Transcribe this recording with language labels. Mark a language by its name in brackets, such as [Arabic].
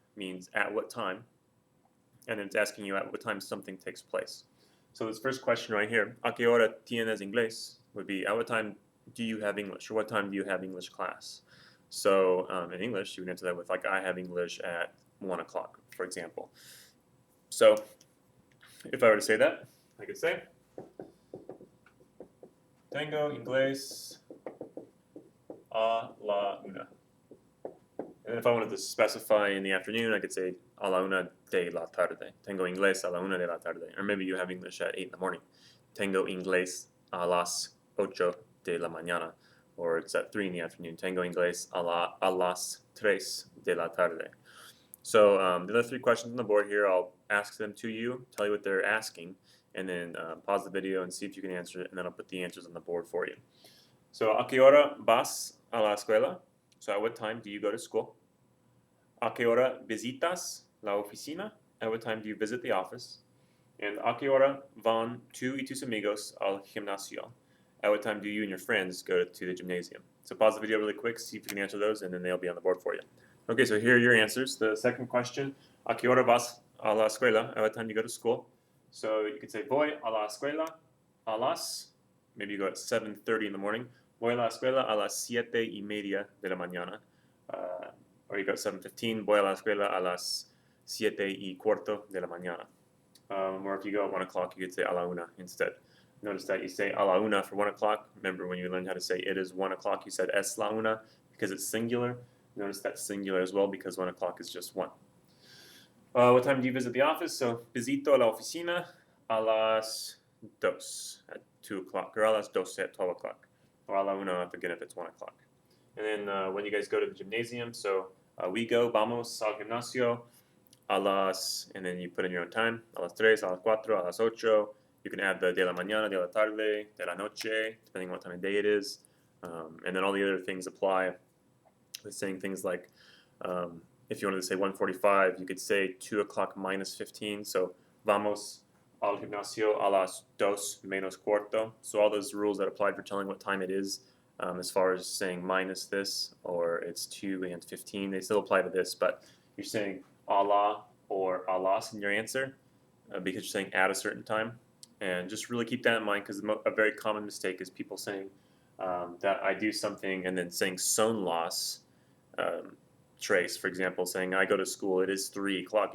[English] Means at what time, and it's asking you at what time something takes place. So this first question right here, [Spanish] ¿A qué hora tienes inglés? [English] Would be, at what time do you have English, or what time do you have English class? So in English, you would answer that with like, I have English at 1 o'clock, for example. So if I were to say that, I could say, [Spanish] Tengo inglés a la una. [English] And if I wanted to specify in the afternoon, I could say [Spanish] a la una de la tarde. Tengo inglés a la una de la tarde. [English] Or maybe you have English at 8 in the morning. [Spanish] Tengo inglés a las 8 de la mañana. [English] Or it's at 3 in the afternoon. [Spanish] Tengo inglés a las 3 de la tarde. [English] So the other three questions on the board here, I'll ask them to you, tell you what they're asking, and then pause the video and see if you can answer it, and then I'll put the answers on the board for you. [Spanish] So, ¿a qué hora vas a la escuela? [English] So at what time do you go to school? [Spanish] ¿A qué hora visitas la oficina? [English] At what time do you visit the office? [Spanish] And ¿a qué hora van tú y tus amigos al gimnasio? [English] At what time do you and your friends go to the gymnasium? So pause the video really quick, see if you can answer those, and then they'll be on the board for you. Okay, so here are your answers. The second question, [Spanish] ¿a qué hora vas a la escuela? [English] At what time do you go to school? So you could say, [Spanish] voy a la escuela a las, [English] maybe you go at 7:30 in the morning. [Spanish] Voy a la escuela a las 7:30 de la mañana. [English] Or you go at 7:15. [Spanish] Voy a la escuela a las 7:15 de la mañana. [English] Or if you go at 1 o'clock, you could say a la una instead. Notice that you say a la una for 1 o'clock. Remember when you learned how to say it is 1 o'clock, you said es la una because it's singular. Notice that's singular as well because 1 o'clock is just 1. What time do you visit the office? So, [Spanish] visito la oficina a las 2 [English] at 2 o'clock, or a las 12 at 12 o'clock, or a la una again if it's 1 o'clock. And then when you guys go to the gymnasium, so we go, [Spanish] vamos al gimnasio a las, [English] and then you put in your own time, a las 3, a las 4, a las 8. You can add the de la mañana, de la tarde, de la noche, depending on what time of day it is. And then all the other things apply. With saying things like, if you wanted to say 1:45, you could say 2 o'clock minus 15. [Spanish] So, vamos al gimnasio a las 2 menos cuarto. [English] So all those rules that applied for telling what time it is, as far as saying minus this, or it's 2 and 15, they still apply to this, but you're saying a la or a las in your answer because you're saying at a certain time. And just really keep that in mind because a very common mistake is people saying that I do something and then saying son las trace, for example, saying I go to school, it is 3 o'clock.